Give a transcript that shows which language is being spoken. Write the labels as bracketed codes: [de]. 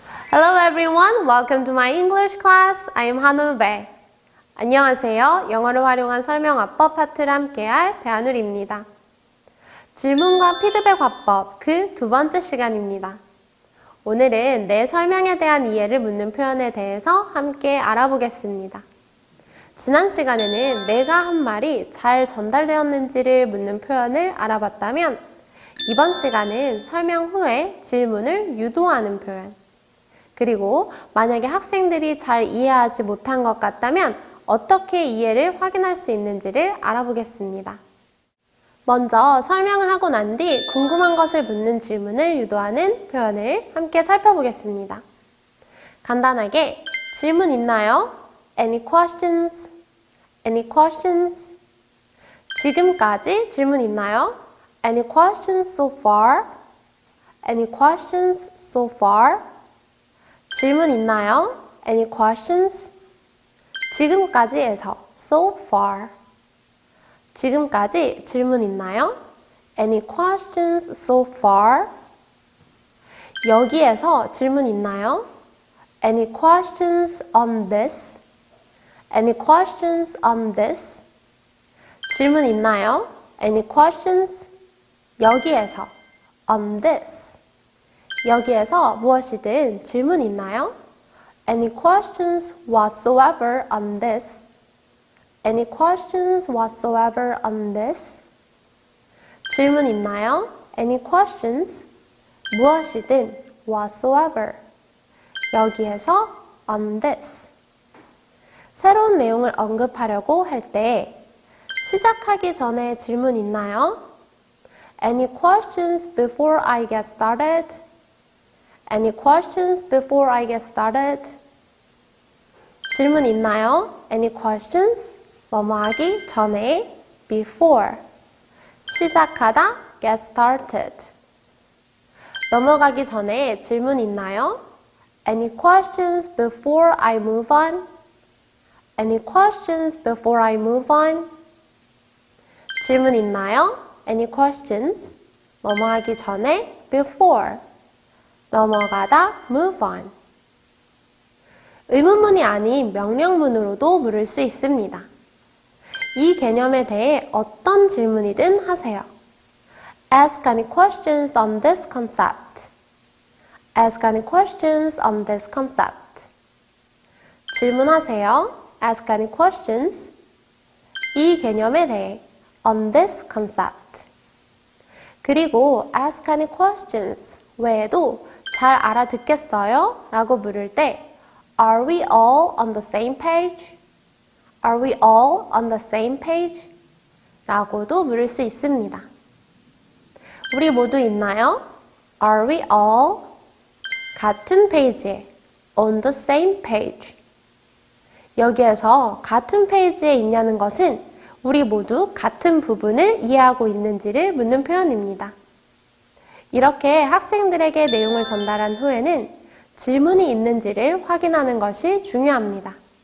[en] Hello everyone, welcome to my English class. I am 한우배. [ko] 안녕하세요. 영어를 활용한 설명 화법 파트를 함께할 배한울입니다. 질문과 피드백 화법 그 두 번째 시간입니다. 오늘은 내 설명에 대한 이해를 묻는 표현에 대해서 함께 알아보겠습니다. 지난 시간에는 내가 한 말이 잘 전달되었는지를 묻는 표현을 알아봤다면 이번 시간은 설명 후에 질문을 유도하는 표현 그리고 만약에 학생들이 잘 이해하지 못한 것 같다면 어떻게 이해를 확인할 수 있는지를 알아보겠습니다. 먼저 설명을 하고 난 뒤 궁금한 것을 묻는 질문을 유도하는 표현을 함께 살펴보겠습니다. 간단하게 질문 있나요? [en] Any questions? Any questions? [ko] 지금까지 질문 있나요? [en] Any questions so far? Any questions so far? [ko] 질문 있나요? [en] Any questions? [ko] 지금까지에서 [en] so far. [ko] 지금까지 질문 있나요? [en] Any questions so far? [ko] 여기에서 질문 있나요? [en] Any questions on this? Any questions on this? [ko] 질문 있나요? [en] Any questions? [ko] 여기에서 [en] on this. [ko] 여기에서 무엇이든 질문 있나요? [en] Any questions whatsoever on this? Any questions whatsoever on this? [ko] 질문 있나요? [en] Any questions? [ko] 무엇이든 [en] whatsoever. [ko] 여기에서 [en] on this. [ko] 새로운 내용을 언급하려고 할 때 시작하기 전에 질문 있나요? [en] Any questions before I get started? Any questions before I get started? [ko] 질문 있나요? [en] Any questions? [ko] 뭐뭐 하기 전에 [en] before. [ko] 시작하다 [en] get started. [ko] 넘어가기 전에 질문 있나요? [en] Any questions before I move on? Any questions before I move on? [ko] 질문 있나요? [en] Any questions? [ko] 뭐뭐 하기 전에 [en] before. [ko] 넘어가다 [en] move on. [ko] 의문문이 아닌 명령문으로도 물을 수 있습니다. 이 개념에 대해 어떤 질문이든 하세요. [en] Ask any questions on this concept. Ask any questions on this concept. [ko] 질문하세요. [en] Ask any questions. [ko] 이 개념에 대해 [en] on this concept. [ko] 그리고 [en] ask any questions [ko] 외에도 잘 알아듣겠어요? 라고 물을 때 [en] Are we all on the same page? Are we all on the same page? [ko] 라고도 물을 수 있습니다. 우리 모두 있나요? [en] Are we all [ko] 같은 페이지에 [en] on the same page? [ko] 여기에서 같은 페이지에 있냐는 것은 우리 모두 같은 부분을 이해하고 있는지를 묻는 표현입니다. 이렇게 학생들에게 내용을 전달한 후에는 질문이 있는지를 확인하는 것이 중요합니다.